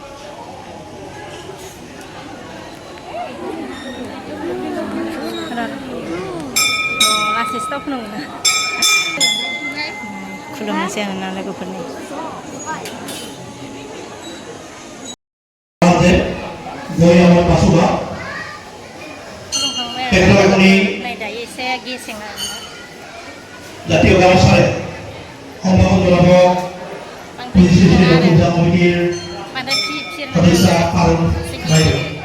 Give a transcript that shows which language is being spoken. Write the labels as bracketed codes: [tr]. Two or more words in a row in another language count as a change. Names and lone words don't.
[brx] लासै स्टप नङा खुलुमनोसै आरोना लोगोफोरनि खुलुमखांबाय नै दायो एसे गेसें आरोना [as] জাতীয় গামোচাৰে সম্ভাষণ জনাব কমিটিৰ সদস্যা পাৰুল বাইদেউ